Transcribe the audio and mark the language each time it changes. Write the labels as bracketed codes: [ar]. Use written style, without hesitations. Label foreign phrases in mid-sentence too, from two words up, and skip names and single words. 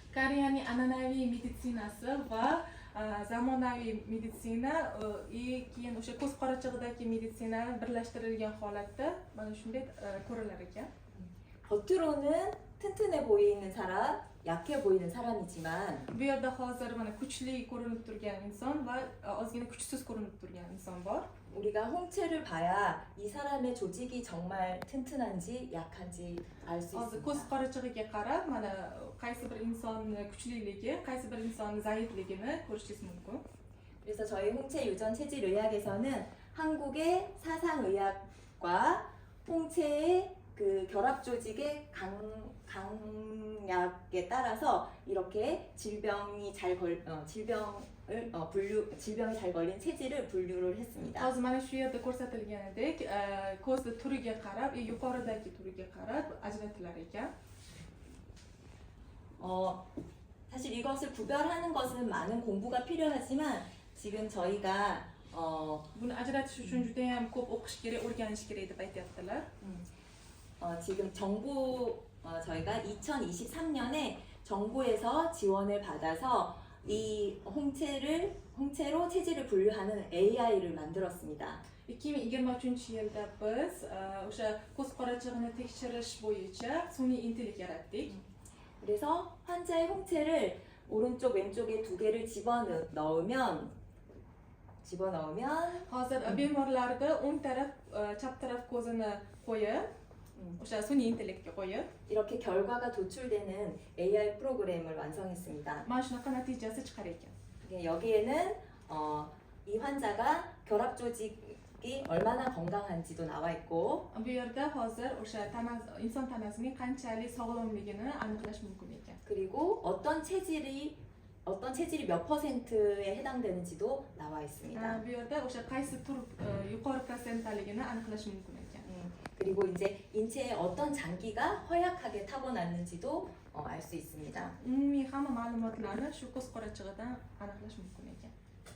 [uz] Koreyaning an'anaviy meditsinasi va zamonaviy meditsina keyin o'sha ko'z qorachig'idagi meditsinani birlashtirilgan holatda mana shunday ko'rilar ekan. [ko] 겉으로는 튼튼해 보이는 사람, 약해 보이는 사람이지만 [uz] Bu yerda hozir mana kuchli ko'rinib turgan inson va ozgina kuchsiz ko'rinib turgan inson bor. [ko] 우리가 홍채를 봐야 이 사람의 조직이 정말 튼튼한지 약한지 알 수 [uz] Hozir [ko] 있습니다. [uz] ko'z qorachig'iga qarab mana qaysi bir insonni kuchliligi, qaysi bir insonni zaifligini ko'rishingiz mumkin. [ko] 그래서 저희 홍채 유전 체질 의학에서는 한국의 사상 의학과 홍채의 그 결합 조직의 강약에 따라서 이렇게 질병이 잘 걸린 체질을 분류를 했습니다. [uz] Hozir mana shu yerda ko'rsatilganidek, ko'zni turiga qarab, yuqoridagi turiga qarab ajratilar ekan. [ko] 사실 이것을 구별하는 것은 많은 공부가 필요하지만 지금 저희가 [uz] Buni ajratish uchun juda ham ko'p o'qish kerak, o'rganish kerak deb aytyaptilar. [ko] 지금 저희가 2023년에 정부에서 지원을 받아서 이 홍채로 체질을 분류하는 AI를 만들었습니다. [uz] 2023-yilda biz o'sha ko'z qorachig'ini tekshirish bo'yicha sun'iy intellekt yaratdik. [ko] 그래서 환자의 홍채를 오른쪽 왼쪽에 두 개를 집어넣으면 [uz] Hozir bemorlarda o'ng taraf, chap taraf ko'zini qo'yib, o'sha sun'iy intellektga qo'yib, [ko] 이렇게 결과가 도출되는 AI 프로그램을 완성했습니다. [uz] mana shunaqa natijasi chiqar ekan. [ko] 여기에는 이 환자가 결합 조직이 얼마나 건강한지도 나와 있고 [uz] Bu yerda hozir o'sha inson tanasining qanchalik sog'lomligini aniqlash mumkin ekan. [ko] 그리고 어떤 체질이 몇 퍼센트에 해당되는지도 나와 있습니다. [uz] Bu yerda o'sha qaysi tur yuqori protsentdaligini aniqlash mumkin ekan. [ko] 그리고 이제 인체의 어떤 장기가 허약하게 타고났는지도 알 수 있습니다. [uz] Umumiy hamma ma'lumotlarni shu ko'z qorachig'idan aniqlash mumkin ekan.